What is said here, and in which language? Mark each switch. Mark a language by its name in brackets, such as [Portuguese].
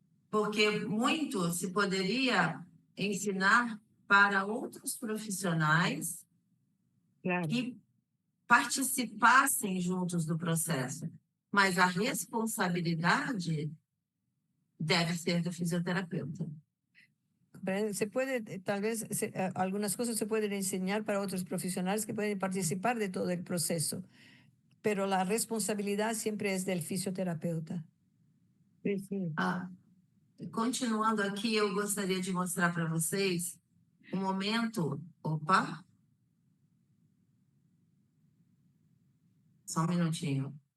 [Portuguese] Porque muito se poderia ensinar para outros profissionais que participassem juntos do processo. Mas a responsabilidade deve ser do fisioterapeuta. [Spanish] Se puede, tal vez, algunas cosas se pueden enseñar para otros profesionales que pueden participar de todo el proceso, pero la responsabilidad siempre es del fisioterapeuta. Sí. [Portuguese] Continuando aqui, eu gostaria de mostrar para vocês um momento... Opa! Só um minutinho.